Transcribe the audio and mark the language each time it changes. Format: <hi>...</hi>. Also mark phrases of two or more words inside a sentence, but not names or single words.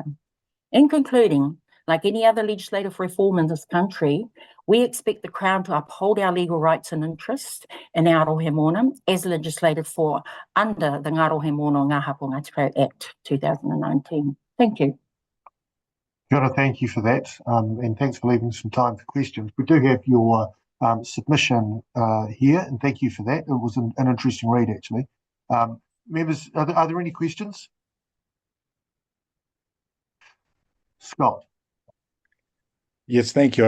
<en>In concluding, like any other legislative reform in this country, we expect the Crown to uphold our legal rights and interests in Aotearoa Moana as legislated for under the Aotearoa Moana o Ngā Hapu o Ngāti Porou Act 2019. Thank you.</en> <mi>Kia ora,</mi> <en>thank you for that, and thanks for leaving some time for questions. We do have your submission here, and thank you for that. It was an interesting read, actually. Members, are there any questions? Scott. Yes, thank you.</en>